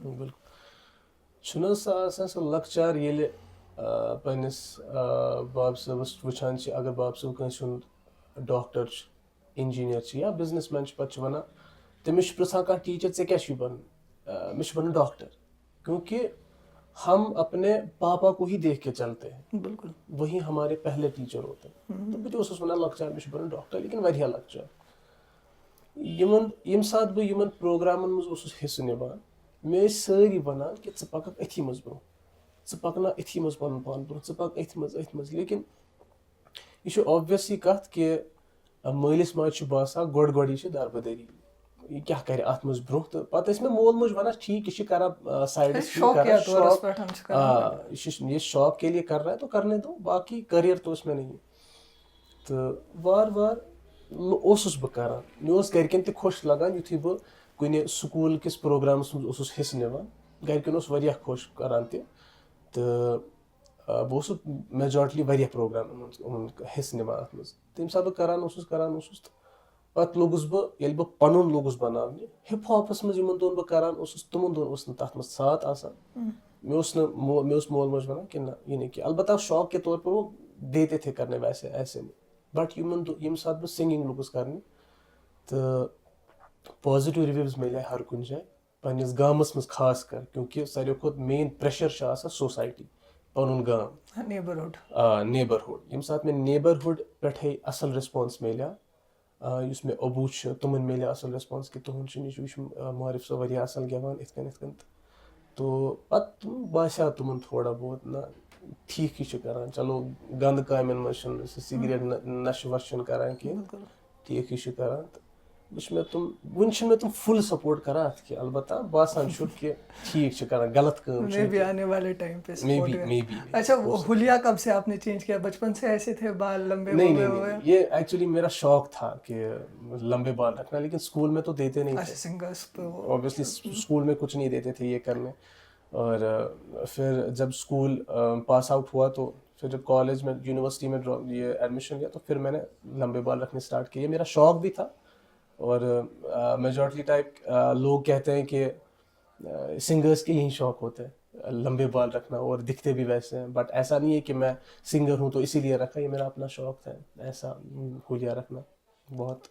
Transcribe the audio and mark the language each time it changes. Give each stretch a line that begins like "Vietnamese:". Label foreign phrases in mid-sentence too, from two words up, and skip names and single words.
Kashmiri: بالکل چھُنہٕ حظ سُہ آسان سُہ لۄکچار ییٚلہِ پنٛنِس باب صٲبَس وٕچھان چھِ اگر باب صٲب کٲنٛسہِ ہُنٛد ڈاکٹر چھُ اِنجیٖنیر چھِ یا بِزنِس مین چھُ پَتہٕ چھُ وَنان تٔمِس چھُ پِرٛژھان کانٛہہ ٹیٖچَر ژےٚ کیٛاہ چھُے بَنُن مےٚ چھُ بَنُن ڈاکٹر
Urdu: کیونکہ ہم اپنے پاپا کو ہی دیکھ کے چلتے ہیں
Kashmiri: بالکل
Urdu: وہی ہمارے پہلے ٹیٖچر ہوتے ہیں
Kashmiri: تہٕ بہٕ تہِ اوسُس وَنان لۄکچار مےٚ چھُ بَنُن ڈاکٹر لیکِن واریاہ لۄکچار ییٚمہِ ساتہٕ بہٕ یِمن پروگرامن منٛز اوسُس حِصہٕ نِوان مےٚ ٲسۍ سٲری وَنان کہِ ژٕ پَککھ أتھی منٛز برونٛہہ ژٕ پَکناو أتھی منٛز پَنُن پان برونٛہہ ژٕ پَکھ أتھۍ منٛز لیکِن یہِ چھُ اوبویسلی کَتھ کہِ مٲلِس ماجہِ چھُ باسان گۄڈٕ یہِ چھِ دربٕدٔری یہِ کیٛاہ کَرِ اَتھ منٛز برونٛہہ تہٕ پَتہٕ ٲسۍ مےٚ مول موج وَنان ٹھیٖک یہِ چھِ کران سایڈَس
Urdu: یہ شوق کے لیے کر رہا ہے تو کرنے دو
Kashmiri: باقی کٔریَر تو اوس مےٚ نہیں تہٕ وارٕ وارٕ اوسُس بہٕ کران مےٚ اوس گرِکٮ۪ن تہِ خۄش لگان یُتھُے بہٕ کُنہِ سکوٗل کِس پروگرامَس منٛز اوسُس حِصہٕ نِوان گرِکٮ۪ن اوس واریاہ خۄش کران تہِ تہٕ بہٕ اوسُس میجارٹلی واریاہ پروگرامَن منٛز حِصہٕ نِوان اَتھ منٛز تَمہِ ساتہٕ بہٕ کران اوسُس تہٕ پَتہٕ لوٚگُس بہٕ ییٚلہِ بہٕ پَنُن لوٚگُس بَناونہِ ہِپ ہاپَس منٛز یِمن دۄہن بہٕ کران اوسُس تِمن دۄہن اوس نہٕ تَتھ منٛز ساتھ آسان مےٚ اوس مول موج وَنان کہِ نہ یہِ نہٕ کینٛہہ البتہ
Urdu: شوق کے طور پر وہ دیتے تھے کرنے ویسے ایسے
Kashmiri: بٹ ییٚمہِ ساتہٕ بہٕ سِنگِنگ لوٚگُس کرنہِ تہٕ پازِٹِو رِوِوٕز مِلے ہر کُنہِ جایہِ پنٛنِس گامَس منٛز خاص کر کیونکہ ساروی کھۄتہٕ
English: main pressure
Kashmiri: چھُ آسان سوسایٹی پَنُن گام نیبرہُڈ ییٚمہِ ساتہٕ مےٚ نیبرہُڈ پٮ۪ٹھَے اَصٕل رٮ۪سپانٕس مِلیو یُس مےٚ ابوٗ چھُ تِمن مِلیو اَصٕل رٮ۪سپانٕس کہِ تُہُنٛد چھُ یہِ چھُ مارِف صٲب واریاہ اَصٕل گٮ۪وان یِتھ کٔنۍ تو پَتہٕ باسیو تِمن
Urdu: تھوڑا بہت
Kashmiri: نہ ٹھیٖک یہِ چھُ کران چلو گنٛدٕ کامٮ۪ن منٛز چھُنہٕ سُہ سِگریٹ نشہٕ وشہٕ چھُنہٕ کران کینٛہہ ٹھیٖک یہِ چھُ کران تہٕ وُنہِ چھِنہٕ مےٚ تِم فُل سپورٹ کران اَتھ کینٛہہ البتہ باسان چھُ کہِ ٹھیٖک چھِ کران غلط کٲم
Urdu: نہیں یہ ایکچولی میرا شوق تھا کہ لمبے بال رکھنا لیکن اسکول میں تو دیتے نہیں تھے اوبیسلی اسکول میں کچھ نہیں دیتے تھے یہ کرنے اور پھر جب اسکول
English: pass out
Urdu: ہوا تو پھر جب کالج میں یونیورسٹی میں یہ ایڈمیشن لیا تو پھر میں نے لمبے بال رکھنے اسٹارٹ کیے یہ میرا شوق بھی تھا اور
English: majority type
Urdu: لوگ کہتے ہیں کہ سنگرس کے یہی شوق ہوتے ہیں لمبے بال رکھنا اور دکھتے بھی ویسے ہیں بٹ ایسا نہیں ہے کہ میں سنگر ہوں تو اسی لیے رکھا یہ میرا اپنا شوق تھا ایسا حلیہ رکھنا بہت.